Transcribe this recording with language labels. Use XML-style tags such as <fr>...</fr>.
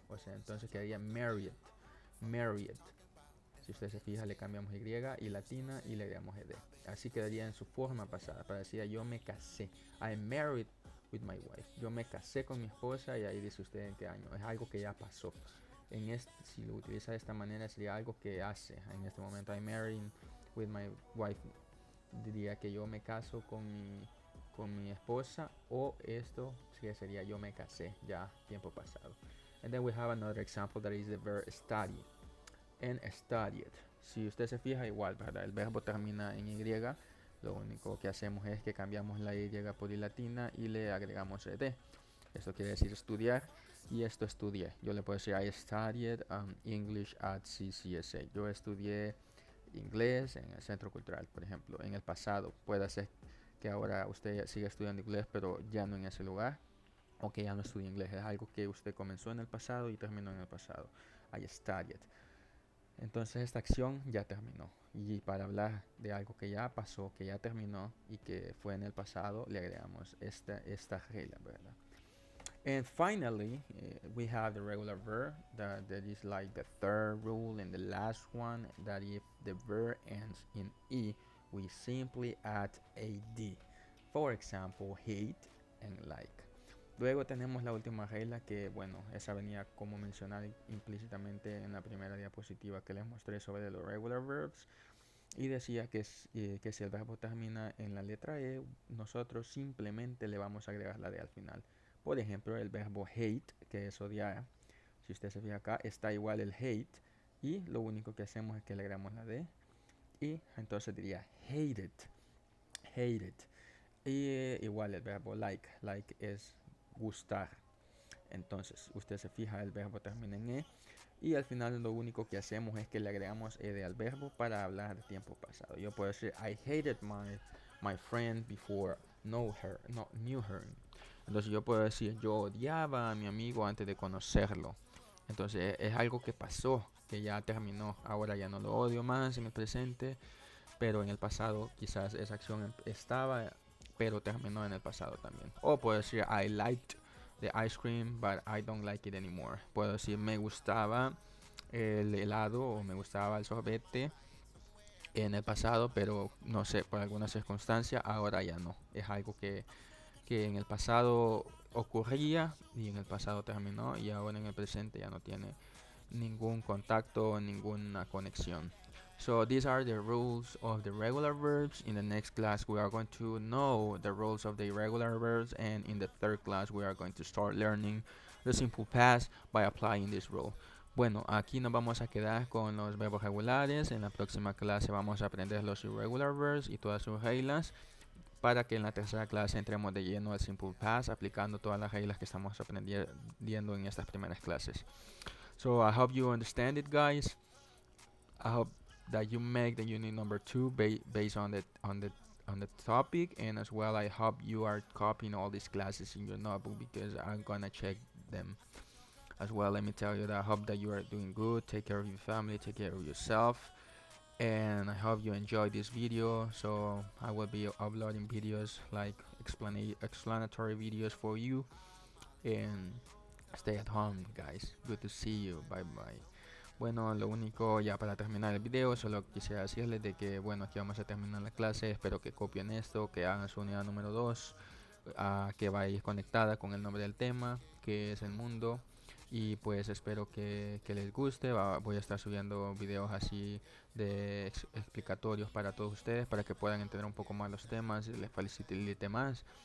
<es>O sea, entonces quedaría married, married. Si usted se fija, le cambiamos Y latina y le agregamos ed. Así quedaría en su forma pasada. Para decir, yo me casé.</es> <en>I married with my wife.</en> <es>Yo me casé con mi esposa y ahí dice usted en qué año. Es algo que ya pasó. Si lo utiliza de esta manera, sería algo que hace. En este momento,</es> <en>I married with my wife.</en> <es>Diría que yo me caso con mi esposa, o esto sí sería yo me casé, ya tiempo pasado.</es> <en>And then we have another example that is the verb study and studied.</en> <es>Si usted se fija, igual, ¿verdad? El verbo termina en Y. Lo único que hacemos es que cambiamos la Y por I latina y le agregamos ed. Esto quiere decir estudiar, y esto estudié. Yo le puedo decir</es> <en>I studied English at CCSA.</en> <es>Yo estudié inglés en el Centro Cultural, por ejemplo, en el pasado. Puede ser que ahora usted siga estudiando inglés, pero ya no en ese lugar, o que ya no estudie inglés. Es algo que usted comenzó en el pasado y terminó en el pasado.</es> <en>I studied.</en> <es>Entonces esta acción ya terminó. Y para hablar de algo que ya pasó, que ya terminó y que fue en el pasado, le agregamos esta regla, ¿verdad?</es> <en>And finally, we have the regular verb that is like the third rule and the last one, that if the verb ends in E, we simply add AD. For example, hate and like.</en> <es>Luego tenemos la última regla que, bueno, esa venía como mencionar implícitamente en la primera diapositiva que les mostré sobre los regular verbs. Y decía que si el verbo termina en la letra E, nosotros simplemente le vamos a agregar la D al final. Por ejemplo, el verbo hate, que es odiar, si usted se fija acá, está igual el hate, y lo único que hacemos es que le agregamos la D, y entonces diría hated, hated. Y igual el verbo like, like es gustar. Entonces, usted se fija, el verbo termina en E, y al final lo único que hacemos es que le agregamos ed al verbo para hablar de tiempo pasado. Yo puedo decir</es> <en>I hated my friend before knew her.</en> <es>Entonces yo puedo decir yo odiaba a mi amigo antes de conocerlo. Entonces es algo que pasó, que ya terminó. Ahora ya no lo odio más en el presente, pero en el pasado quizás esa acción estaba, pero terminó en el pasado también. O puedo decir</es> <en>I liked the ice cream, but I don't like it anymore.</en> <es>Puedo decir me gustaba el helado o me gustaba el sorbete en el pasado, pero no sé, por alguna circunstancia ahora ya no. Es algo que en el pasado ocurría y en el pasado terminó, y ahora en el presente ya no tiene ningún contacto, ninguna conexión.</es> <en>So these are the rules of the regular verbs. In the next class we are going to know the rules of the irregular verbs, and in the third class we are going to start learning the simple past by applying this rule.</en> <es>Bueno, aquí nos vamos a quedar con los verbos regulares. En la próxima clase vamos a aprender los irregular verbs y todas sus reglas, para que en la tercera clase entremos de lleno al simple past, aplicando todas las reglas que estamos aprendiendo en estas primeras clases.</es> <en>So I hope you understand it, guys. I hope that you make the unit number 2 based on the topic, and as well I hope you are copying all these classes in your notebook, because I'm gonna check them as well. Let me tell you that I hope that you are doing good. Take care of your family, take care of yourself, and I hope you enjoyed this video. So I will be uploading videos like explanatory videos for you, and stay at home, guys. Good to see you. Bye bye.</en> <es>Bueno, lo único ya para terminar el video, solo quisiera decirles de que, bueno, aquí vamos a terminar la clase. Espero que copien esto, que hagan su unidad número 2, que va a ir conectada con el nombre del tema, que es el mundo. Y pues espero que les guste. Voy a estar subiendo videos así de explicatorios para todos ustedes, para que puedan entender un poco más los temas y les facilite más.</es>